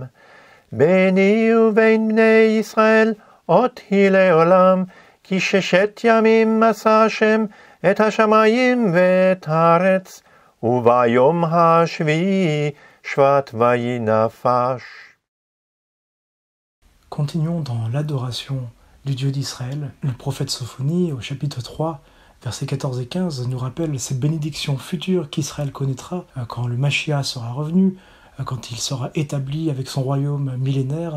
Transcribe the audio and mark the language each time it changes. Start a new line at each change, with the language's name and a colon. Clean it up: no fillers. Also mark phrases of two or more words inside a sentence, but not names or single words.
Hebrew: ביני ובין בני ישראל אות היא לעולם, כי 6 ימים עשה השם את השמיים ואת הארץ, וביום השביעי שבט ויהי נפש.
French: Continuons dans l'adoration du Dieu d'Israël. Le prophète Sophonie, au chapitre 3, versets 14 et 15, nous rappelle ces bénédictions futures qu'Israël connaîtra quand le Mashiach sera revenu, quand il sera établi avec son royaume millénaire.